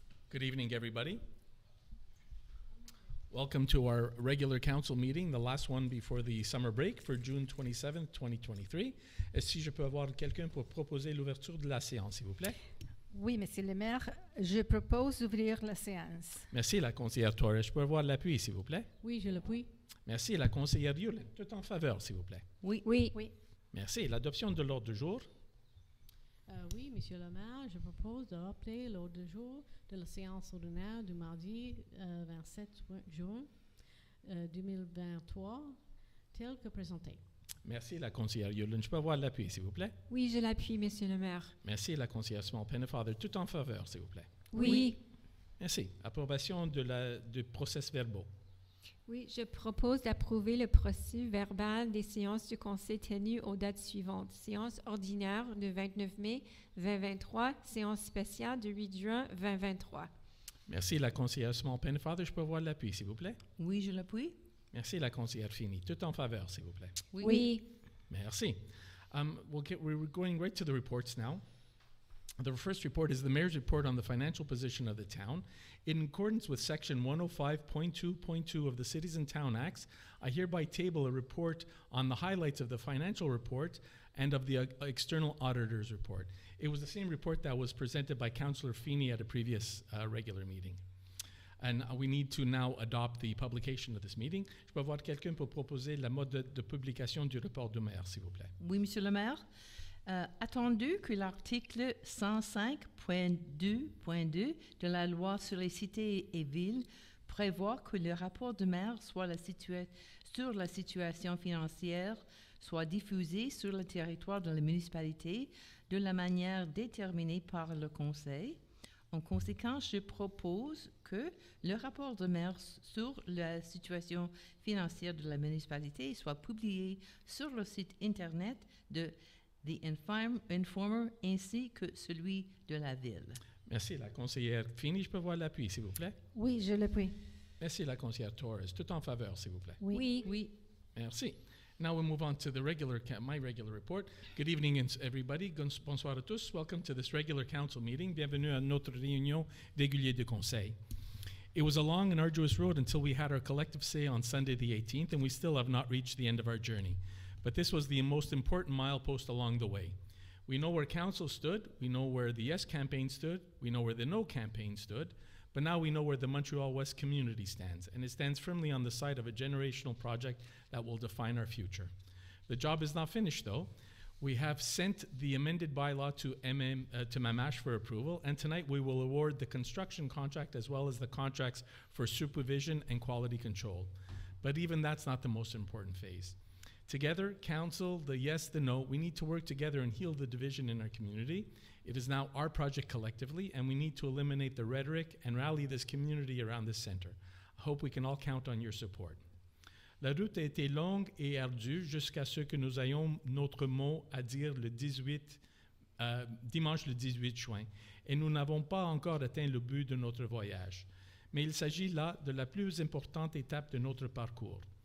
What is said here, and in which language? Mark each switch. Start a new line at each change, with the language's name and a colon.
English: Good evening, everybody. Welcome to our regular council meeting, the last one before the summer break for June 27th, 2023.
French: Si je peux avoir quelqu'un pour proposer l'ouverture de la séance, s'il vous plaît? Oui, Monsieur le maire, je propose d'ouvrir la séance. Merci, la conseillère Torres. Je peux avoir l'appui, s'il vous plaît? Oui, je l'appuie. Merci, la conseillère Yulin. Tout en faveur, s'il vous plaît. Oui. Oui. Merci. L'adoption de l'ordre du jour. Oui, Monsieur le maire, je propose de rappeler l'ordre du jour de la séance ordinaire du mardi 27 juin 2023, tel que présenté. Merci, la conseillère Yulin. Je peux avoir l'appui, s'il vous plaît? Oui, je l'appuie, Monsieur le maire. Merci, la conseillère Small Pennefather. Tout en faveur, s'il vous plaît. Oui. Merci. Approbation du procès verbaux. Oui, je propose d'approuver le procès verbal des séances du conseil tenues aux dates suivantes. Séance ordinaire du 29 mai 2023, séance spéciale du 8 juin 2023. Merci, la conseillère Small Pennefather. Je peux avoir l'appui, s'il vous plaît? Oui, je l'appuie. Merci, la conseillère Fini. Tout en faveur, s'il vous plaît. Oui. Merci.
English: We're going right to the reports now. The first report is the mayor's report on the financial position of the town. In accordance with section 105.2.2 of the Cities and Town Acts, I hereby table a report on the highlights of the financial report and of the external auditor's report. It was the same report that was presented by Councillor Feeney at a previous regular meeting. And we need to now adopt the publication of this meeting.
French: Je peux avoir quelqu'un pour proposer la mode de publication du report du maire, s'il vous plaît. Oui, Monsieur le maire. Attendu que l'article 105.2.2 de la loi sur les cités et villes prévoit que le rapport de maire sur la situation financière soit diffusé sur le territoire de la municipalité de la manière déterminée par le conseil. En conséquence, je propose que le rapport de maire sur la situation financière de la municipalité soit publié sur le site Internet de The Informer ainsi que celui de la ville. Merci, la conseillère Fini. Je peux voir l'appui, s'il vous plaît? Oui, je l'appuie. Merci, la conseillère Torres. Tout en faveur, s'il vous plaît. Oui. Merci.
English: Now we'll move on to the my regular report. Good evening, everybody.
French: Bonsoir à tous.
English: Welcome to this regular council meeting.
French: Bienvenue à notre réunion régulière de conseil.
English: It was a long and arduous road until we had our collective say on Sunday the 18th, and we still have not reached the end of our journey. But this was the most important milepost along the way. We know where council stood, we know where the Yes campaign stood, we know where the No campaign stood, but now we know where the Montreal-West community stands, and it stands firmly on the side of a generational project that will define our future. The job is not finished, though. We have sent the amended bylaw to Mamash for approval, and tonight we will award the construction contract as well as the contracts for supervision and quality control. But even that's not the most important phase. Together, council, the yes, the no, we need to work together and heal the division in our community. It is now our project collectively, and we need to eliminate the rhetoric and rally this community around this center. I hope we can all count on your support.
French: La route a été longue et ardue jusqu'à ce que nous ayons notre mot à dire le dimanche le 18 juin, et nous n'avons pas encore atteint le but de notre voyage. Mais il s'agit là de la plus importante étape de notre parcours.